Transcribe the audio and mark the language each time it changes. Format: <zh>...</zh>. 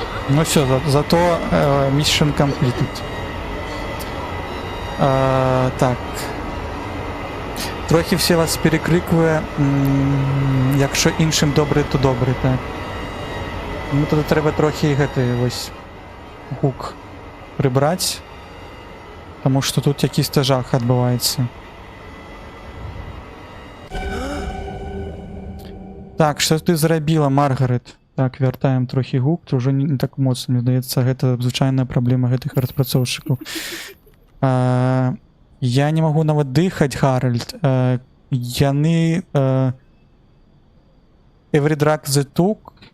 <uk>Ну все, зато</uk> <en>mission completed.</en> <uk>Так. Трохи все вас перекрикує. Якщо іншим добре, то добре, так. Ну тоді треба трохи</uk> <be>гэты</be> <uk>ось гук прибрать, тому що тут якийсь жах відбувається. Так, що ти зробила, Маргарет?</uk> <be>Так, вяртаем трохи гук, то ўжо не так моцна, мне здаецца, гэта звычайная праблема гэтых распрацоўшчыкаў. Я не магу нават дыхаць, Гаральд. Яны...</be> <en>Every drug they took...</en>